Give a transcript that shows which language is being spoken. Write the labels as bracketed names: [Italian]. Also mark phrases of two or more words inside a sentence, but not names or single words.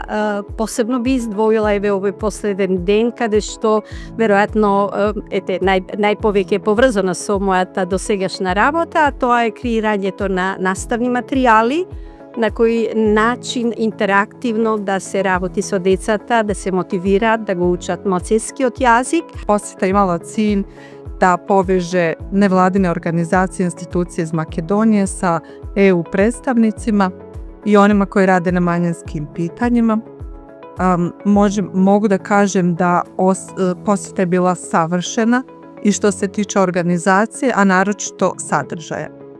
[Macedonian] Посебно би издвоила еве овој последен ден каде што веројатно најповеќе е поврзано со мојата досегашна работа, а тоа е креирањето на наставни материјали, на кој начин интерактивно да се работи со децата, да се мотивираат, да го учат моцескиот јазик. [Serbian] Посета имала cilj da poveže nevladine organizacije i institucije iz Makedonije sa EU predstavnicima i onima koji rade na manjinskim pitanjima. Mogu da kažem da poseta je bila savršena i što se tiče organizacije, a naročito sadržaja.